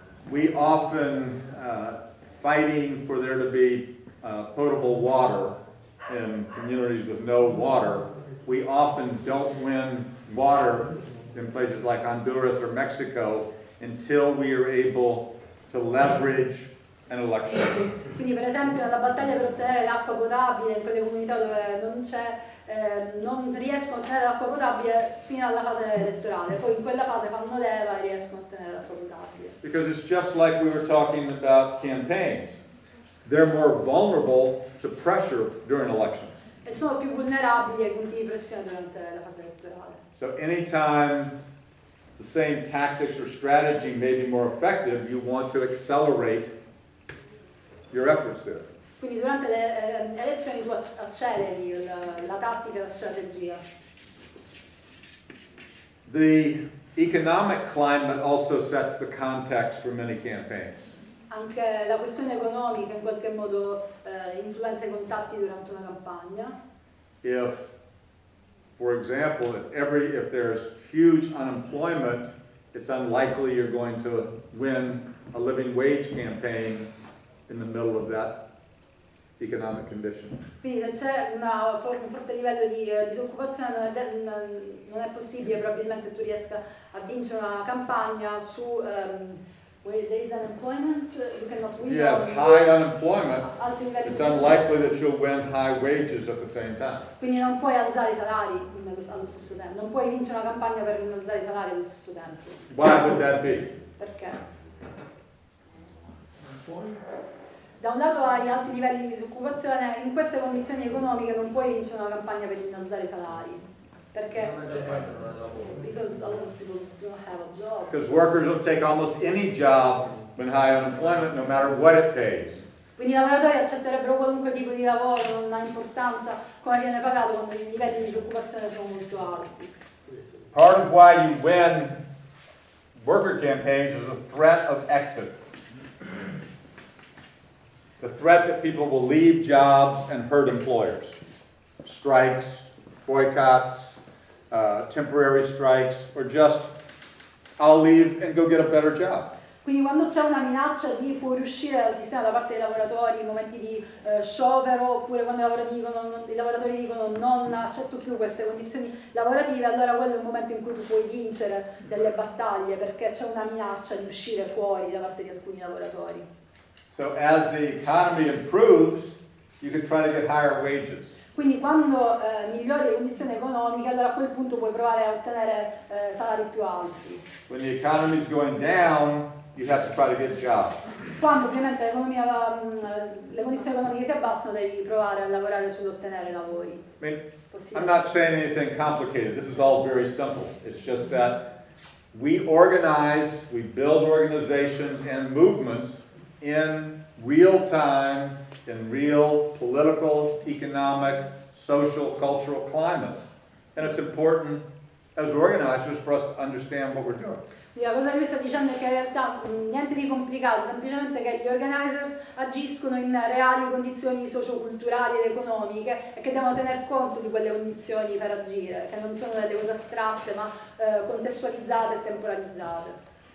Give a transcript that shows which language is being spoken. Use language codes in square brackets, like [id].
[en] We often fighting for there to be potable water in communities with no water. We often don't win water in places like Honduras or Mexico until we are able to leverage an election. [it] Quindi per esempio nella battaglia per ottenere l'acqua potabile in quelle comunità dove non riescono a ottenere l'acqua potabile fino alla fase elettorale, poi in quella fase fanno leva e riescono a ottenere l'acqua potabile. [en] Because it's just like we were talking about campaigns. They're more vulnerable to pressure during elections. [it] E sono più vulnerabili ai punti di pressione durante la fase elettorale. [en] So anytime the same tactics or strategy may be more effective, you want to accelerate your efforts there. [it] Quindi durante le elezioni tu acceleri la tattica e la strategia. [en] The economic climate also sets the context for many campaigns. [it] Anche la questione economica in qualche modo influenza i contatti durante una campagna. [en] If, for example, if there's huge unemployment, it's unlikely you're going to win a living wage campaign in the middle of that economic condition. [it] Quindi se c'è un forte livello di disoccupazione non è possibile probabilmente tu riesca a vincere una campagna su [en] where there is unemployment, you cannot win. If you have high unemployment, [it] alti livelli di [en] it's unlikely [it] disoccupazione. [en] that you'll win high wages at the same time. [it] Quindi non puoi alzare i salari allo stesso tempo, non puoi vincere una campagna per innalzare i salari allo stesso tempo. [en] Why would that be? [it] Perché? Da un lato hai alti livelli di disoccupazione, in queste condizioni economiche non puoi vincere una campagna per innalzare i salari. Perché? [en] Because a lot of people don't have a job. Because workers will take almost any job when high unemployment, no matter what it pays. [it] Quindi i lavoratori accetterebbero qualunque tipo di lavoro, non ha importanza come viene pagato quando i livelli di disoccupazione sono molto alti. [en] Part of why you win worker campaigns is a threat of exit. The threat that people will leave jobs and hurt employers. Strikes, boycotts, temporary strikes, or just, I'll leave and go get a better job. [it] Quindi quando c'è una minaccia di fuoriuscire dal sistema da parte dei lavoratori in momenti di sciopero, oppure quando i lavoratori dicono non accetto più queste condizioni lavorative, allora quello è un momento in cui tu puoi vincere delle battaglie, perché c'è una minaccia di uscire fuori da parte di alcuni lavoratori. [en] So as the economy improves, you can try to get higher wages. [it] Quindi quando migliori le condizioni economiche, allora a quel punto puoi provare a ottenere salari più alti. [en] When the economy is going down, you have to try to get jobs. [it] Quando ovviamente le condizioni economiche si abbassano, devi provare a lavorare sull'ottenere lavori. [en] I mean, I'm not saying anything complicated. This is all very simple. It's just that we organize, we build organizations and movements in real time, in real political, economic, social, cultural climates. And it's important as organizers for us to understand what we're doing. [it] La cosa che lui sta dicendo è che in realtà niente di complicato, semplicemente che gli organizers agiscono in reali condizioni socioculturali ed economiche e che devono tener conto di quelle condizioni per agire, che non sono delle cose astratte ma contestualizzate e temporalizzate.